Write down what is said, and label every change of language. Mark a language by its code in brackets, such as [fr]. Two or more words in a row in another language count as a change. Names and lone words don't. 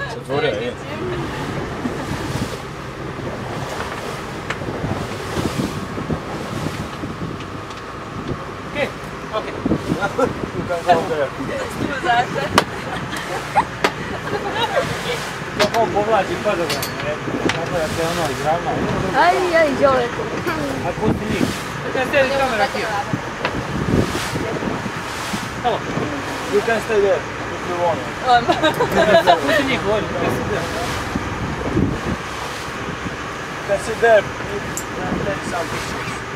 [sr] zatvorio je. [en] Okay. You can go there. [sr] Kako povlači padogram, tako da se ono izravna. Aj, izvoli. A pusti njih. [en] Can stay the camera here. Hello. You can stay there if you want. [sr] Pusti njih, voli. [en] You can sit there. You can take some pictures.